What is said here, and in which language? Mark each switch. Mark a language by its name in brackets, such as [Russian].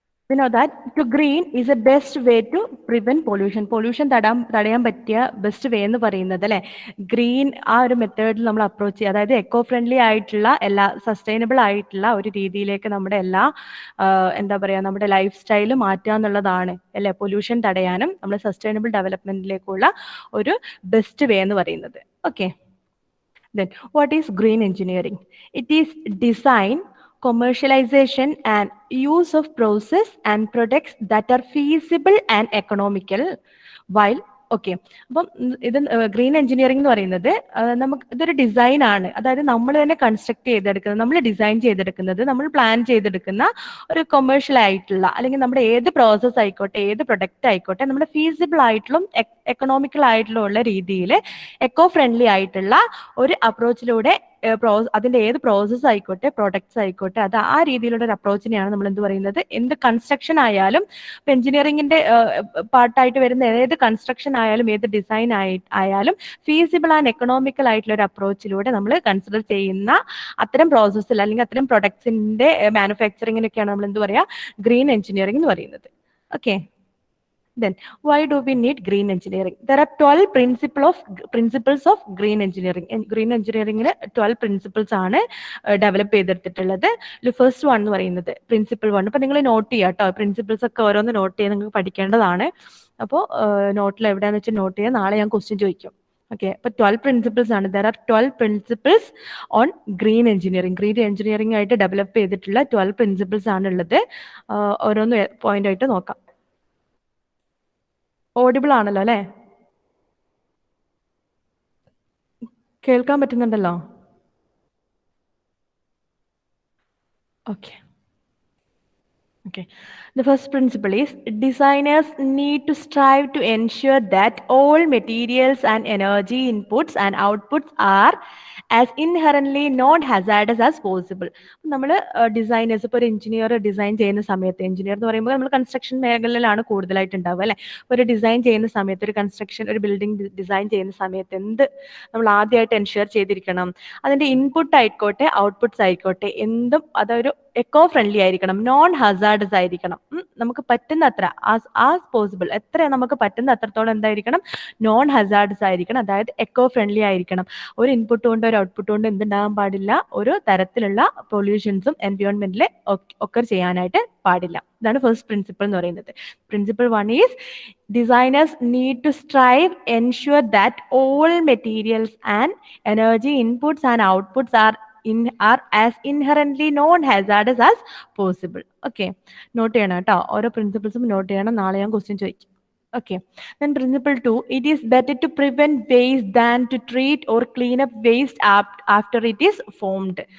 [English] We know that to green is the best way to prevent pollution. [Malayalam] Pollution തടയാൻ പറ്റിയ best way എന്ന് പറയുന്നത് അല്ലേ ഗ്രീൻ ആ ഒരു മെത്തേഡിൽ നമ്മൾ അപ്രോച്ച് ചെയ്യുക, അതായത് എക്കോ ഫ്രണ്ട്ലി ആയിട്ടുള്ള എല്ലാ സസ്റ്റൈനബിൾ ആയിട്ടുള്ള ഒരു രീതിയിലേക്ക് നമ്മുടെ എല്ലാ എന്താ പറയുക നമ്മുടെ ലൈഫ് സ്റ്റൈൽ മാറ്റുക എന്നുള്ളതാണ് അല്ലേ പൊല്യൂഷൻ തടയാനും നമ്മൾ സസ്റ്റൈനബിൾ ഡെവലപ്മെന്റിലേക്കുള്ള ഒരു ബെസ്റ്റ് വേ എന്ന് പറയുന്നത്. [English] Okay, then what is green engineering? It is design, commercialization and use of process and products that are feasible and economical while okay. [Malayalam] അപ്പം ഇത് ഗ്രീൻ എഞ്ചിനീയറിംഗ് എന്ന് പറയുന്നത് നമുക്ക് ഇതൊരു ഡിസൈൻ ആണ്, അതായത് നമ്മൾ തന്നെ കൺസ്ട്രക്ട് ചെയ്തെടുക്കുന്നത്, നമ്മൾ ഡിസൈൻ ചെയ്തെടുക്കുന്നത്, നമ്മൾ പ്ലാൻ ചെയ്തെടുക്കുന്ന ഒരു കൊമേഴ്ഷ്യൽ ആയിട്ടുള്ള അല്ലെങ്കിൽ നമ്മുടെ ഏത് പ്രോസസ്സ് ആയിക്കോട്ടെ ഏത് പ്രൊഡക്റ്റ് ആയിക്കോട്ടെ നമ്മുടെ ഫീസിബിൾ ആയിട്ടുള്ള എക്കണോമിക്കൽ ആയിട്ടുള്ള ഉള്ള രീതിയിൽ എക്കോ ഫ്രണ്ട്ലി ആയിട്ടുള്ള ഒരു അപ്രോച്ചിലൂടെ അതിന്റെ ഏത് പ്രോസസ്സ് ആയിക്കോട്ടെ പ്രോഡക്ട്സ് ആയിക്കോട്ടെ അത് ആ രീതിയിലുള്ള ഒരു അപ്രോച്ചിനെയാണ് നമ്മൾ എന്ത് പറയുന്നത്, എന്ത് കൺസ്ട്രക്ഷൻ ആയാലും എഞ്ചിനീയറിംഗിന്റെ പാർട്ടായിട്ട് വരുന്ന ഏത് കൺസ്ട്രക്ഷൻ ആയാലും ഏത് ഡിസൈൻ ആയാലും ഫീസിബിൾ ആൻഡ് എക്കണോമിക്കൽ ആയിട്ടുള്ള ഒരു അപ്രോച്ചിലൂടെ നമ്മൾ കൺസിഡർ ചെയ്യുന്ന അത്തരം പ്രോസസ്സിൽ അല്ലെങ്കിൽ അത്തരം പ്രൊഡക്ട്സിന്റെ മാനുഫാക്ചറിങ്ങിനൊക്കെയാണ് നമ്മൾ എന്ത് പറയുക ഗ്രീൻ എഞ്ചിനീയറിംഗ് എന്ന് പറയുന്നത്. [English] Okay, then why do we need green engineering? There are 12 principles of green engineering. [Malayalam] Green engineering 12 principles ആണ് ഡെവലപ്പ് ചെയ്തെടുത്തിട്ടുള്ളത്. ഫസ്റ്റ് വൺ എന്ന് പറയുന്നത് പ്രിൻസിപ്പിൾ 1. അപ്പൊ നിങ്ങൾ നോട്ട് ചെയ്യുക കേട്ടോ, പ്രിൻസിപ്പിൾസ് ഒക്കെ ഓരോന്ന് നോട്ട് ചെയ്ത് നിങ്ങൾക്ക് പഠിക്കേണ്ടതാണ്. അപ്പോൾ നോട്ടിൽ എവിടെയാണെന്ന് വെച്ചാൽ നോട്ട് ചെയ്യുക, നാളെ ഞാൻ ക്വസ്റ്റ്യൻ ചോദിക്കും. ഓക്കെ, അപ്പൊ 12 പ്രിൻസിപ്പിൾസ് ആണ്. [English] There are 12 principles on green engineering. [Malayalam] Green engineering ആയിട്ട് ഡെവലപ്പ് ചെയ്തിട്ടുള്ള 12 പ്രിൻസിപ്പിൾസ് ആണ് ഉള്ളത്. ഓരോന്ന് പോയിന്റ് ആയിട്ട് നോക്കാം. ഓഡിബിൾ ആണല്ലോ അല്ലേ, കേൾക്കാൻ പറ്റുന്നുണ്ടല്ലോ? Okay. [English] The first principle is designers need to strive to ensure that all materials and energy inputs and outputs are as inherently non-hazardous as possible. [Malayalam] നമ്മൾ ഡിസൈനേഴ്സ് ഇപ്പോൾ ഒരു എഞ്ചിനീയർ ഡിസൈൻ ചെയ്യുന്ന സമയത്ത്, എഞ്ചിനീയർ എന്ന് പറയുമ്പോൾ നമ്മൾ കൺസ്ട്രക്ഷൻ മേഖലയിലാണ് കൂടുതലായിട്ട് ഉണ്ടാവുക അല്ലേ. ഒരു ഡിസൈൻ ചെയ്യുന്ന സമയത്ത് ഒരു കൺസ്ട്രക്ഷൻ ഒരു ബിൽഡിംഗ് ഡിസൈൻ ചെയ്യുന്ന സമയത്ത് എന്ത് നമ്മൾ ആദ്യമായിട്ട് എൻഷുർ ചെയ്തിരിക്കണം, അതിൻ്റെ ഇൻപുട്ട് ആയിക്കോട്ടെ ഔട്ട്പുട്ട്സ് ആയിക്കോട്ടെ എന്തും അതൊരു എക്കോ ഫ്രണ്ട്ലി ആയിരിക്കണം, നോൺ ഹസാർഡസ് ആയിരിക്കണം. നമുക്ക് പറ്റുന്ന അത്ര ആസ് പോസിബിൾ എത്ര നമുക്ക് പറ്റുന്ന അത്രത്തോളം എന്തായിരിക്കണം, നോൺ ഹസാർഡസ് ആയിരിക്കണം, അതായത് എക്കോ ഫ്രണ്ട്ലി ആയിരിക്കണം. ഒരു ഇൻപുട്ട് കൊണ്ട് ഒരു ഔട്ട്പുട്ട് കൊണ്ട് എന്തുണ്ടാകാൻ പാടില്ല, ഒരു തരത്തിലുള്ള പൊല്യൂഷൻസും എൻവയോൺമെന്റിൽ ഒക്കർ ചെയ്യാനായിട്ട് പാടില്ല. ഇതാണ് ഫസ്റ്റ് പ്രിൻസിപ്പിൾ എന്ന് പറയുന്നത്. [English] Principle 1 is designers need to strive ensure that all materials and energy inputs and outputs are as inherently non-hazardous as possible. [Malayalam] Okay, not ചെയ്യണം കേട്ടോ, ഓരോ പ്രിൻസിപ്പിൾസും നോട്ട് ചെയ്യണം, നാളെ ഞാൻ ക്വസ്റ്റ്യൻ ചോദിക്കും. [English] Okay, then principle 2, it is better to prevent waste than to treat or clean up waste after it is formed.